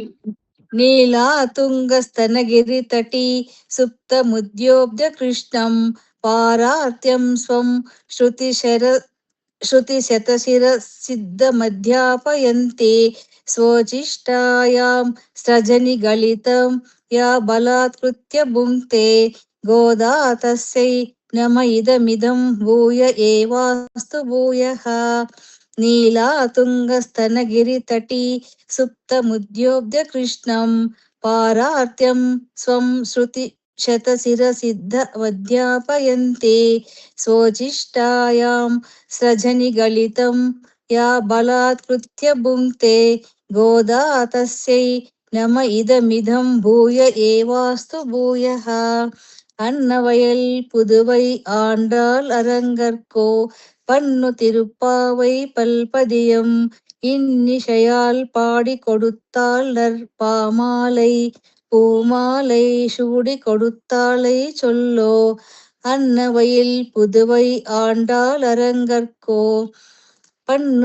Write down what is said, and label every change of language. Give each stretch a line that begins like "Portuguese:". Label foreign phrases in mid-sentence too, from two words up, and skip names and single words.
Sanskrit: నీలా తుంగస్తనగిరి తటి సుప్తముద్యోబ్ధ కృష్ణం పారార్థ్యం స్వం శ్రుతి శతశిర సిద్ధమధ్యాపయంతి స్వోచిష్టాయాం సజని గళితం యా బలాత్కృత్య భుంక్తే గోదా తస్యై नम इदमिदं भूय एवास्तु भूयः नीलातुङ्गस्तनगिरितटी सुप्तमुद्योब्य कृष्णं पारार्त्यं स्वं श्रुतिशतशिरसिद्धवद्यापयन्ते स्वोच्छिष्टायां स्रजनिगलितं या बलात्कृत्य भुङ्क्ते गोदा तस्यै नम इदमिदं भूय एवास्तु भूयः
Tamil: அன்னவயல் புதுவை ஆண்டாள் அரங்கற்கோ பன்னு திருப்பாவை பல்பதியம் இன்னிசையால் பாடி கொடுத்தாள் நற்பாமாலை பூமாலை சூடி கொடுத்தாளை சொல்லோ அன்னவயல் புதுவை ஆண்டாள் அரங்கற்கோ பன்னு